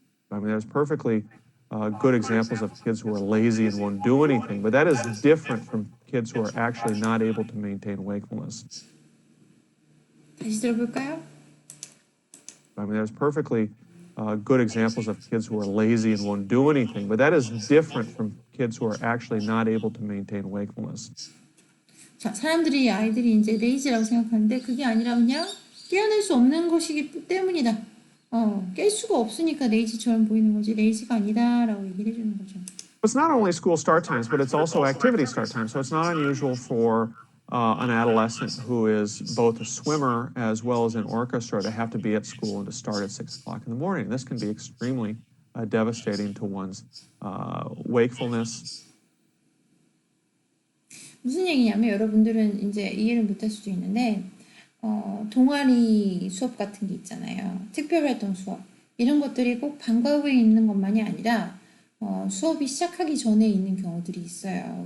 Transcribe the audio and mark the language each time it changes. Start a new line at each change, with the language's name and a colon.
English: I mean, there's perfectly good examples of kids who are lazy and won't do anything, but that is different from kids who are actually not able to maintain wakefulness.
Korean: 다시 들어볼까요?
English: I mean, there's perfectly good examples of kids who are lazy and won't do anything, but that is different from kids who are actually not able to maintain wakefulness.
Korean: 자, 아이들이 이제 레이지라고 생각하는데 그게 아니라 그냥 깨어날 수 없는 것이기 때문이다. 깰 수가 없으니까 레이지처럼 보이는 거지 레이지가 아니다라고 얘기를 해주는 거죠.
English: It's not only school start times, but it's also activity start times. So it's not unusual for an adolescent who is both a swimmer as well as in orchestra to have to be at school and to start at 6 o'clock in the morning. This can be extremely devastating to one's wakefulness.
Korean: 무슨 얘기냐면 여러분들은 이제 이해를 못할 수도 있는데 동아리 수업 같은 게 있잖아요. 특별활동 수업. 이런 것들이 꼭 방과 후에 있는 것만이 아니라 수업이 시작하기 전에 있는 경우들이 있어요.